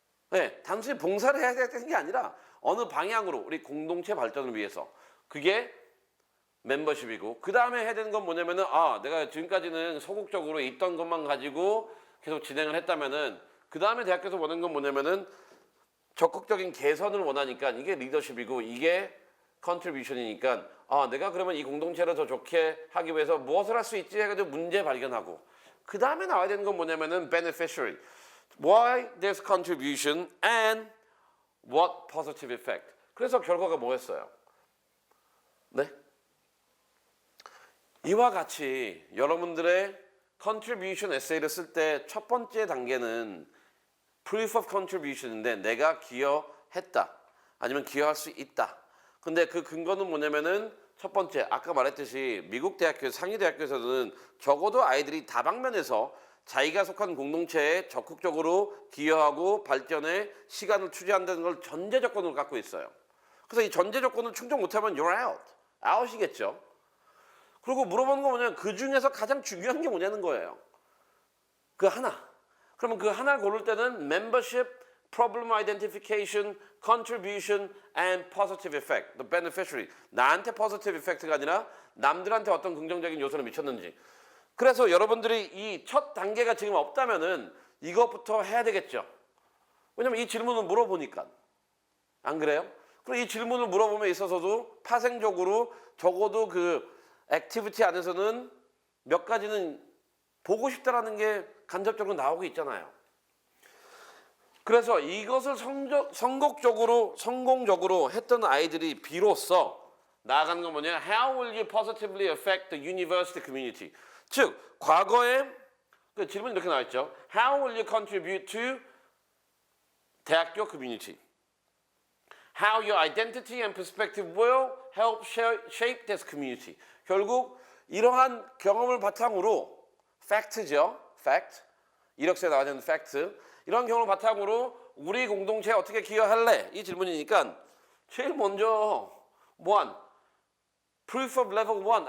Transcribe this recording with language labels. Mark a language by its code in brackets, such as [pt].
[ko] 네, 단순히 봉사를 해야 되는 게 아니라 어느 방향으로 우리 공동체 발전을 위해서, 그게 멤버십이고, 그 다음에 해야 되는 건 뭐냐면은 내가 지금까지는 소극적으로 있던 것만 가지고 계속 진행을 했다면은, 그 다음에 대학교에서 원하는 건 뭐냐면은 적극적인 개선을 원하니까 이게 리더십이고 이게 컨트리뷰션이니까, 내가 그러면 이 공동체를 더 좋게 하기 위해서 무엇을 할 수 있지 해가지고 문제 발견하고, 그 다음에 나와야 되는 건 뭐냐면은 beneficiary. [en] Why there's contribution and what positive effect. [ko] 그래서 결과가 뭐였어요? 네? 이와 같이 여러분들의 contribution 에세이를 쓸 때 첫 번째 단계는 [en] proof of contribution [ko] 인데, 내가 기여했다 아니면 기여할 수 있다. 근데 그 근거는 뭐냐면은 첫 번째, 아까 말했듯이 미국 대학교, 상위 대학교에서는 적어도 아이들이 다방면에서 자기가 속한 공동체에 적극적으로 기여하고 발전에 시간을 투자한다는 걸 전제 조건으로 갖고 있어요. 그래서 이 전제 조건을 충족 못하면 [en] you're out. [ko] out이겠죠. 그리고 물어보는 건 뭐냐면 그 중에서 가장 중요한 게 뭐냐는 거예요. 그 하나. 그러면 그 하나를 고를 때는 [en] membership, problem identification, contribution, and positive effect, the beneficiary. [ko] 나한테 positive effect가 아니라 남들한테 어떤 긍정적인 요소를 미쳤는지. 그래서 여러분들이 이 첫 단계가 지금 없다면은 이것부터 해야 되겠죠. 왜냐면 이 질문을 물어보니까. 안 그래요? 그리고 이 질문을 물어봄에 있어서도 파생적으로 적어도 그 액티비티 안에서는 몇 가지는 보고 싶다라는 게 간접적으로 나오고 있잖아요. 그래서 이것을 성공적으로 했던 아이들이 비로소 나아가는 건 뭐냐? [en] How will you positively affect the university community? [ko] 즉, 과거에 그 질문이 이렇게 나와 있죠. [en] How will you contribute to 대학교 community? How your identity and perspective will help shape this community. [ko] 결국 이러한 경험을 바탕으로 fact죠. [en] fact. [ko] 이력서에 나와 있는 fact. 이런 경험을 바탕으로 우리 공동체에 어떻게 기여할래? 이 질문이니까 제일 먼저 뭐한 [en] proof of level 1.